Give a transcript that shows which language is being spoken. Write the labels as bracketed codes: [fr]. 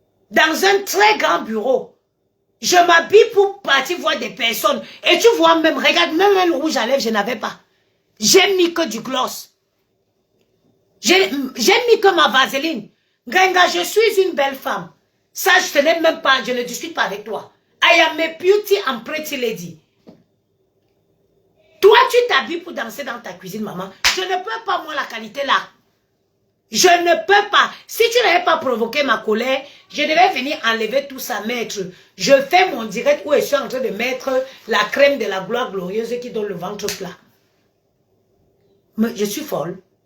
[fr] Dans un très grand bureau. Je m'habille pour partir voir des personnes. Et tu vois même, regarde, même un rouge à lèvres, je n'avais pas. J'ai mis que du gloss. J'ai mis que ma vaseline. Ngrenga, je suis une belle femme. Ça, je ne n'ai même pas, je ne discute pas avec toi. [en] I am a beauty and pretty lady. [fr] Toi, tu t'habilles pour danser dans ta cuisine, maman. Je ne peux pas, moi, la qualité là. Je ne peux pas. Si tu n'avais pas provoqué ma colère, je devais venir enlever tout ça, mettre. Je fais mon direct où je suis en train de mettre la crème de la gloire glorieuse qui donne le ventre plat. Mais je suis folle.